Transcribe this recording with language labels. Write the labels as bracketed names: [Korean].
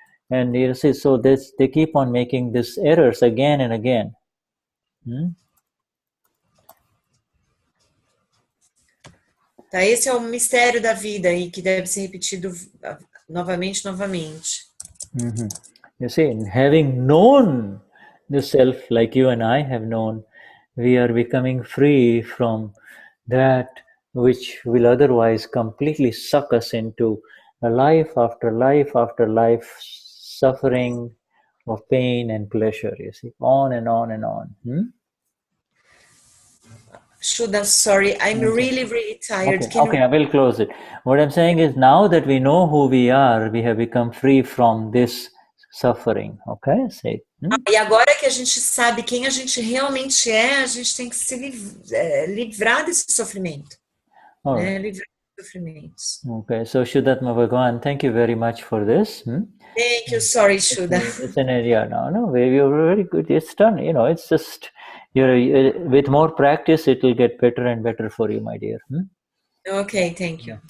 [English] And you see, so they keep on making these errors again and again. [Portuguese] Tá, esse é o mistério da vida aí, que deve ser repetido novamente. [English] You see, having known the self like you and I have known, we are becoming free from that which will otherwise completely suck us into a life after life after life, suffering of pain and pleasure, you see, on and on and on. Shuddha, sorry, I'm really, really tired. Okay, I will close it. What I'm saying is, now that we know who we are, we have become free from this suffering, okay? Say. [Portuguese] E agora que a gente sabe quem a gente realmente é, a gente tem que se livrar desse sofrimento. [English] Right. [Portuguese] Livrar dos sofrimentos. [English] Okay, so Vishuddhatma Bhagavan, thank you very much for this. Thank you, sorry, Shuddha. It's an area. No, you're very good. It's done. It's just, with more practice, it will get better and better for you, my dear. Okay, thank you.